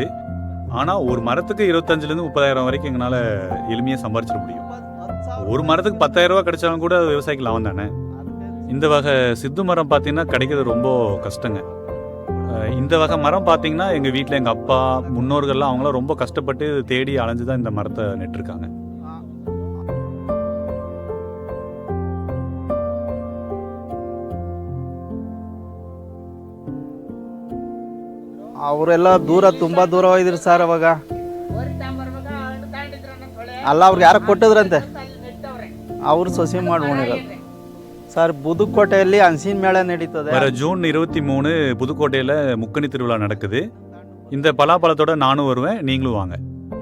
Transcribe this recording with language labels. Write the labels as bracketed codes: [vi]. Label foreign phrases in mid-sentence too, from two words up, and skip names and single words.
[ta] ஆனால் ஒரு மரத்துக்கு 25லேருந்து 30,000 வரைக்கும் எங்களால் எளிமையாக சம்பாதிச்சிட முடியும். ஒரு மரத்துக்கு 10,000 ரூபா கிடைச்சாலும் கூட விவசாயிக்கு லாபம் தானே. இந்த வகை சித்து மரம் பார்த்தீங்கன்னா கிடைக்கிறது ரொம்ப கஷ்டங்க. இந்த வகை மரம் பார்த்தீங்கன்னா எங்கள் வீட்டில் எங்கள் அப்பா முன்னோர்கள்லாம் அவங்களாம் ரொம்ப கஷ்டப்பட்டு தேடி அலைஞ்சு தான் இந்த மரத்தை நெட்டிருக்காங்க. [kn] ಅವರೆಲ್ಲ ತುಂಬ ದೂರ ಹೋಗಿದ್ರು ಸರ್. ಅವಾಗ ಅಲ್ಲ ಅವ್ರಿಗೆ ಯಾರು ಕೊಟ್ಟಿದ್ರಂತೆ, ಅವರು ಸೊಸೆ ಮಾಡ್ಕೊಂಡಿರೋದು சார். [ta] புதுக்கோட்டையில் அன்சீன் மேளா நடித்தது. வர ஜூன் 23 புதுக்கோட்டையில் முக்கணி திருவிழா நடக்குது. இந்த பலாப்பழத்தோட நானும் வருவேன், நீங்களும் வாங்க.